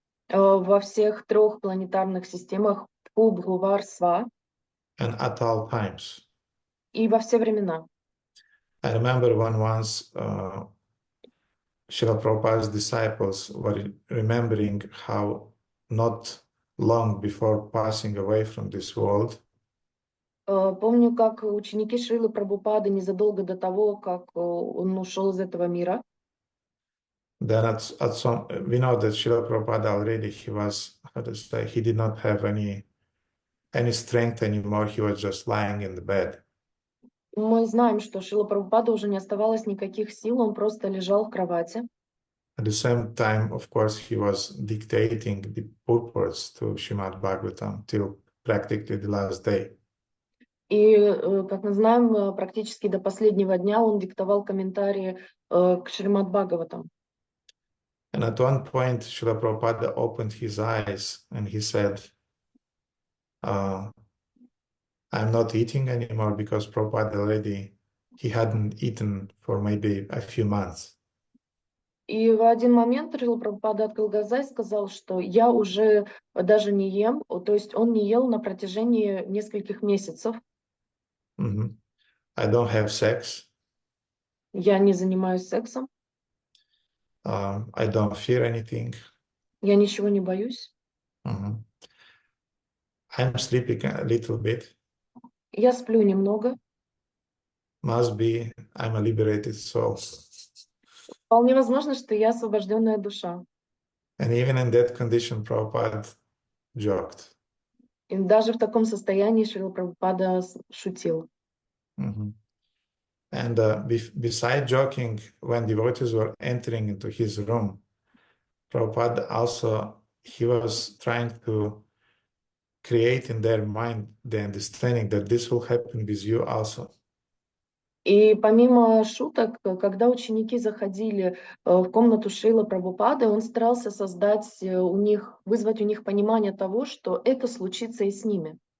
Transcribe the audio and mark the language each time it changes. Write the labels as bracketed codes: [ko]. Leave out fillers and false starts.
[ru] Во всех 3 планетарных системах Пху, Бхувар, Сва [en] and at all times. [ru] и во все времена. [en] I remember when once Srila Prabhupada's disciples were remembering how not long before passing away from this world, [ru] Помню, как ученики Шрилы Прабхупады незадолго до того, как он ушел из этого мира, [en] then at some, we know that Srila Prabhupada already, he was, how to say, he did not have any strength anymore. He was just lying in the bed. [ru] мы знаем, что Шрила Прабхупада уже не оставалось никаких сил, он просто лежал в кровати. [en] At the same time, of course, he was dictating the purports to Shrimad-Bhagavatam till practically the last day. [ru] И, как мы знаем, практически до последнего дня он диктовал комментарии к Шримад-Бхагаватам. [en] And at one point, Srila Prabhupada opened his eyes and he said, I'm not eating anymore, because Prabhupada already, he hadn't eaten for maybe a few months. [ru] И в один момент Шрила Прабхупада открыл глаза и сказал, что я уже даже не ем, то есть он не ел на протяжении нескольких месяцев. [en] I don't have sex. [ru] Я не занимаюсь сексом. [en] I don't fear anything. [ru] Я ничего не боюсь. [en] I'm sleeping a little bit. [ru] Я сплю немного. [en] Must be I'm a liberated soul. [ru] Вполне возможно, что я освобожденная душа. [en] And even in that condition, Prabhupada joked. [ru] И даже в таком состоянии Шрила Прабхупада шутил. [en] And beside joking, when devotees were entering into his room, Prabhupada also, he was trying to create in their mind the understanding that this will happen with you also. [ru] И помимо шуток, когда ученики заходили в комнату Шрилы Прабхупады, он старался создать у них, вызвать у них понимание того, что это случится и с ними.